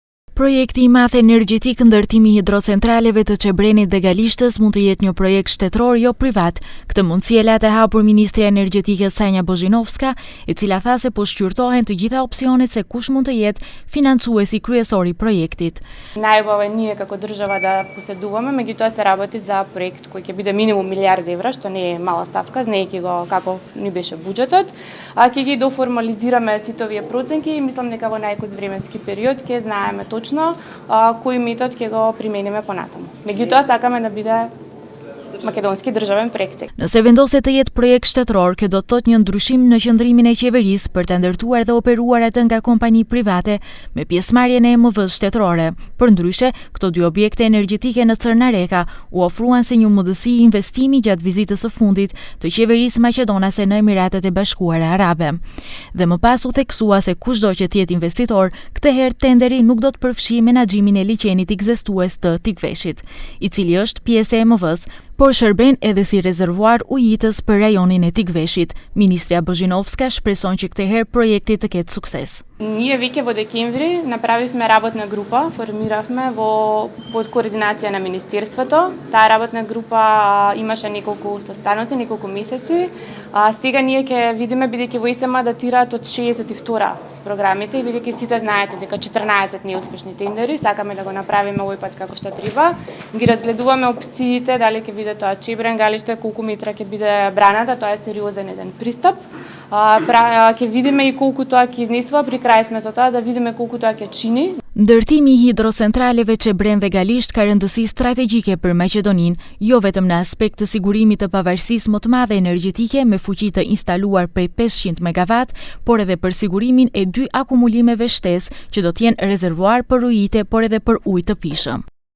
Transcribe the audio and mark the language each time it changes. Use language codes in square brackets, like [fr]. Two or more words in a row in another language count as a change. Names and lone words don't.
[sq] Projekti i madh energjetik ndërtimi hidrocentraleve të Çebrenit dhe Galishtës mund të jetë një projekt shtetror jo privat. Këtë mundësi e latë hapur ministria energjetike Sanja Bozhinovska, e cila tha se po shqyrtohen të gjitha opsionet se kush mund të jetë financuesi kryesor i projektit. [mk] Најубаво е ние како држава да поседуваме, меѓутоа се работи за проект кој ќе биде минимум милиард евра, што не е мала ставка, знаејќи го каков ни беше буџетот. Ќе ги доформализираме сите овие проценки и мислам дека во најкој временски период ќе знаеме точно кој метод ќе го примениме понатаму. Меѓутоа сакаме да биде македонски државен проект. [sq] Nëse vendoset të jetë projekt shtetëror, kjo do të thotë një ndryshim në qëndrimin e qeverisë për të ndërtuar dhe operuar atë nga kompani private me pjesëmarrjen e EMV-s shtetërore. Përndryshe, këto dy objekte energjetike në Cërnareka u ofruan si një mundësi investimi gjatë vizitës së fundit të qeverisë maqedonase në Emiratet e Bashkuara Arabe. Dhe më pas u theksua se kushdo që të jetë investitor, këtë herë tenderi nuk do të përfshijë menaxhimin e liçenit ekzistues të Tikveshit, i cili është pjesë e EMV-s, por shërben edhe si rezervuar ujitës për rajonin e Tikveshit. Ministria Bozhinovska shpreson që këtë herë projekti të ketë sukses. [mk] Ние веќе во декември направивме работна група, формиравме под координација на Министерството. Таа работна група имаше неколку состаноци, неколку месеци. Сега ние ќе видиме, бидејќи во ИСМ датираат од 62 програмите и бидејќи сите знаете дека 14 неуспешни тендери, сакаме да го направиме овој пат како што треба. Ги разгледуваме опциите, дали ќе биде тоа Чебрен, Галиште, колку метра ќе биде браната, тоа е сериозен еден пристап. Ќе видиме и колку тоа ќе изнесува, при крај сме со тоа да видиме колку тоа ќе чини. [sq] Ndërtimi i hidrocentraleve Çebren dhe Galisht ka rëndësi strategjike për Maqedoninë, jo vetëm në aspekt të sigurimit të pavarësisë më të madhe energjetike me fuqi të instaluar prej 500 MW, por edhe për sigurimin e 2 akumulimeve shtesë që do të jenë rezervuar për ujite, por edhe për ujë të pishëm.